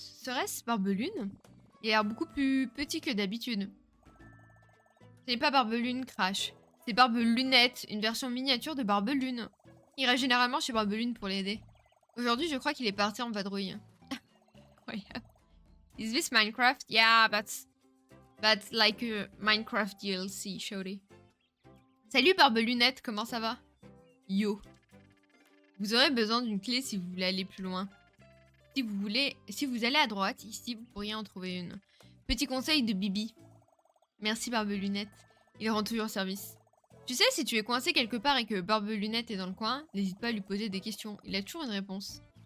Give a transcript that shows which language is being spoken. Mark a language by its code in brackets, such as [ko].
[fr] Serait-ce Barbelune? Il a l'air beaucoup plus petit que d'habitude. Ce n'est pas Barbelune Crash. C'est Barbelunette, une version miniature de Barbelune. Il ira généralement chez Barbelune pour l'aider. Aujourd'hui, je crois qu'il est parti en vadrouille. Incroyable. [en] Is this Minecraft? Yeah, that's like a Minecraft DLC, shorty. [fr] Salut Barbelunette, comment ça va? [en] Yo. [fr] Vous aurez besoin d'une clé si vous voulez aller plus loin. Si vous allez à droite, ici, vous pourriez en trouver une. Petit conseil de Bibi. Merci Barbelunette. Il rend toujours service. Tu sais, si tu es coincé quelque part et que Barbelunette est dans le coin, n'hésite pas à lui poser des questions. Il a toujours une réponse.